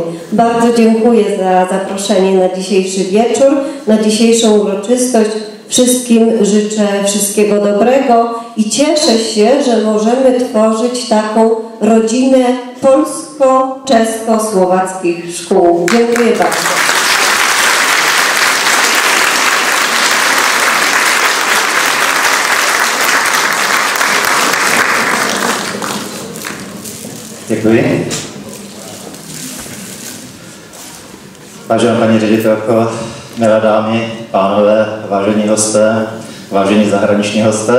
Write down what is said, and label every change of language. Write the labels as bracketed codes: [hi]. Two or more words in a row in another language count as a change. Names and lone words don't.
[pl] Bardzo dziękuję za zaproszenie na dzisiejszy wieczór, na dzisiejszą uroczystość. Wszystkim życzę wszystkiego dobrego i cieszę się, że możemy tworzyć taką rodzinę polsko-czesko-słowackich szkół. Dziękuję bardzo. [cs] Děkuji. Vážená paní ředitelko, milé dámy, pánové, vážení hosté, vážení zahraniční hosté.